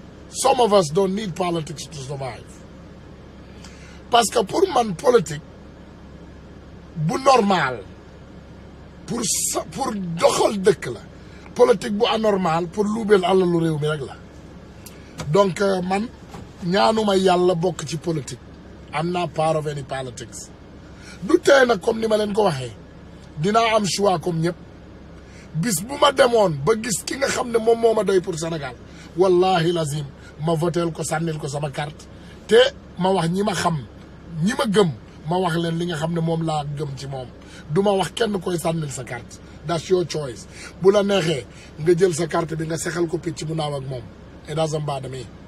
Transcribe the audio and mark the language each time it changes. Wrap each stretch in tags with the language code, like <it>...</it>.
<en>Some of us don't need politics to survive.</en> <wo>Parce que pour man politique bu normal pour doxal dëkk la politique bu anormal pour luubeel alalu réew mi rek la donc man ñaanuma yàlla bokk ci politique.</wo> <en>I'm not part of any politics.</en> <wo>du tee nag comme ni ma leen ko waxee dinaa am choix comme ñëpp bis bu ma demoon ba gis ki nga xam ne moom moo ma doy pour Sénégal wallahi lazim ma voteel ko sànnil ko sama carte te ma wax ñi ma xam ñi ma gëm ma wax leen li nga xam ne moom laa gëm ci moom du ma wax kenn koy sànnil sa carte</wo> <en>that's your choice</en> <wo>bu la neexee nga jël sa carte bi nga sexal ko picc mu naaw ak moom</wo> <en>it doesn't bother me.</en>